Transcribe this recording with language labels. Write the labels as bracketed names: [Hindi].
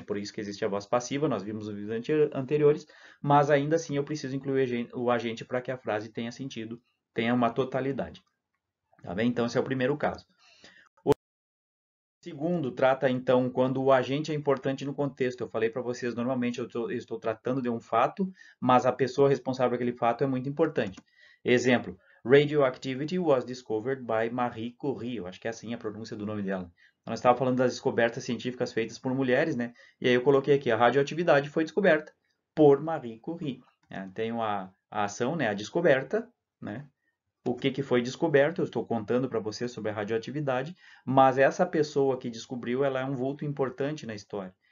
[Portuguese] Por isso que existe a voz passiva, nós vimos nos vídeos anteriores, mas ainda assim eu preciso incluir o agente para que a frase tenha sentido, tenha uma totalidade. Tá bem? Então esse é o primeiro caso. Segundo, trata então quando o agente é importante no contexto. Eu falei para vocês, normalmente eu estou tratando de um fato, mas a pessoa responsável por aquele fato é muito importante. [English] Exemplo, radioactivity was discovered by Marie Curie. [Portuguese] Eu acho que é assim a pronúncia do nome dela. Nós estávamos falando das descobertas científicas feitas por mulheres, né? E aí eu coloquei aqui, a radioatividade foi descoberta por Marie Curie. Tem a ação, né? A descoberta, né? O que foi descoberto, eu estou contando para você sobre a radioatividade, mas essa pessoa que descobriu, ela é um vulto importante na história.